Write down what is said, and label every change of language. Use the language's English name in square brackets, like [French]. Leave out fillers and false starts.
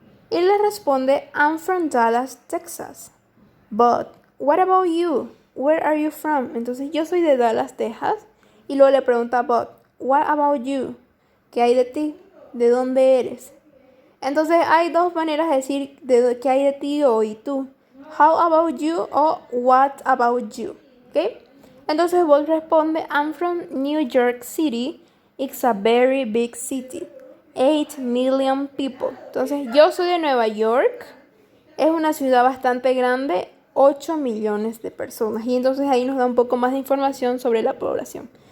[Spanish] Y le responde, [English] I'm from Dallas, Texas. But what about you? Where are you from? [Spanish] Entonces yo soy de Dallas, Texas. Y luego le pregunta [English] about, what about you? [Spanish] ¿Qué hay de ti? ¿De dónde eres? Entonces hay dos maneras de decir qué hay de ti o y tú. [English] How about you o what about you? ¿Ok? [Spanish] Entonces Bolt responde, [English] I'm from New York City. It's a very big city. 8 million people. [Spanish] Entonces yo soy de Nueva York. Es una ciudad bastante grande. 8 millones de personas. Y entonces ahí nos da un poco más de información sobre la población.